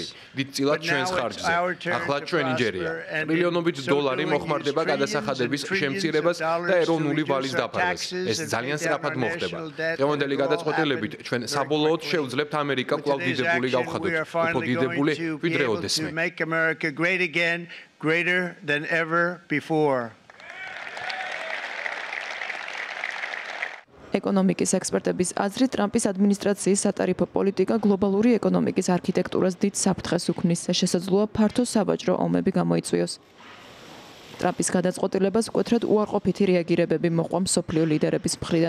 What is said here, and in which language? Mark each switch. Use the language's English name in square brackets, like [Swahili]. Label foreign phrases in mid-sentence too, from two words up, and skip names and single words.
[Georgian] დიდწილად ჩვენს ხარჯზე. ახლა ჩვენი ჯერია. ტრილიონობით დოლარი მოხმარდება გადასახადების შემცირებას და ეროვნული ვალის დაფარვას. ეს ძალიან სწრაფად მოხდება. დღევანდელი გადაწყვეტილებით ჩვენ საბოლოოდ შევძლებთ ამერიკა კვლავ დიდებული გავხადოთ, უფრო დიდებული ვიდრე ოდესმე. [English] America great again, greater than ever before. [Georgian] ეკონომიკის ექსპერტების აზრით, ტრამპის ადმინისტრაციის სატარიფო პოლიტიკა გლობალური ეკონომიკის არქიტექტურას დიდ საფრთხეს უქმნის და შესაძლოა ფართო სავაჭრო ომები გამოიწვიოს. ტრამპის გადაწყვეტილებას მკვეთრად უარყოფითი რეაგირებები მოყვა მსოფლიო ლიდერების მხრიდან.